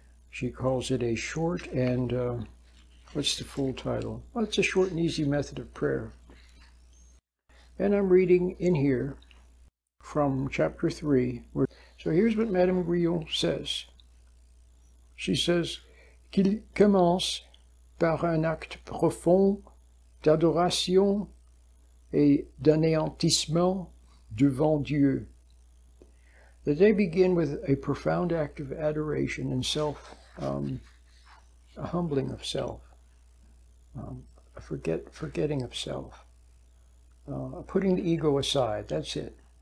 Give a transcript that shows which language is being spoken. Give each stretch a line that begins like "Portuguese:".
English: She calls it a short and, what's the full title? Well, it's a short and easy method of prayer. And I'm reading in here from chapter 3. So here's what Madame Guyon says. She says
French: qu'il commence par un acte profond d'adoration et d'anéantissement devant Dieu.
English: That they begin with a profound act of adoration and a humbling of self, a forgetting of self, putting the ego aside. That's it.